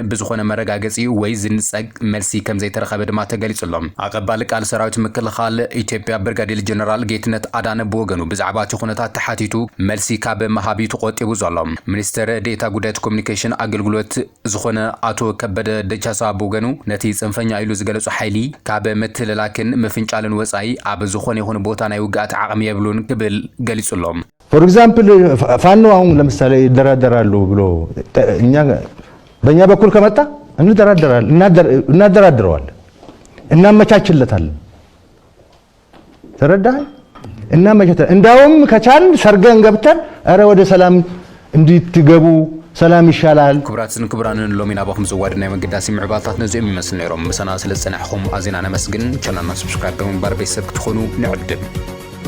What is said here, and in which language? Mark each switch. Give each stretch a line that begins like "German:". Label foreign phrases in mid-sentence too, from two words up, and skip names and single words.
Tigrinya: ብዝኾነ መረጋገጺ ወይ ዝንጸግ መልሲ ከም ዘይተረኸበ ድማ ተገሊጹሎም ኣቀባሊ ቃል ሰራዊት ምክልኻል ኢትዮጵያ ብርጋዴር ጀነራል ጌትነት ኣዳነ ብወገኑ ብዛዕባ እቲ ኩነታት ተሓቲቱ መልሲ ካብ መሃቢ ተቆጢቡ ዘሎ ሚኒስትር ዴታ ጉዳያት ኮሙኒኬሽን አገልግሎት ዝኾነ አቶ ከበደ ደቻሳ ብወገኑ ነቲ ጽንፈኛ ኢሉ ዝገለጹ ሓይሊ ካብ ምትልላክን ምፍንጫልን ወጻኢ ኣብ ዝኾነ ይኹን ቦታ ናይ ውግኣት ዓቕሚ የብሉን ክብል ገሊጹሎም
English: for example
Amharic: ፋኖ አሁን ለምሳሌ ይደራደራሉ ብሎ እኛ በእኛ በኩል ከመጣ እናደራድረዋለን እናመቻችለታለን ተረዳህ እናመቻችለታለን እንዳውም ከቻልን ሰርገን ገብተን አረ ወደ ሰላም እንድትገቡ ሰላም ይሻላል
Tigrinya: ክብራትን ክብራንን ሎሚና ባኹም ዝዋድ ናይ መገዳሲ ምዕባልታት ነዚኦም ይመስል ነይሮም ምሰና ስለ ዝጸናሕኹም ኣዚና ነመስግን ቻናልና ሰብስክራይብ ብምግባር ቤተሰብ ክትኾኑ ንዕድም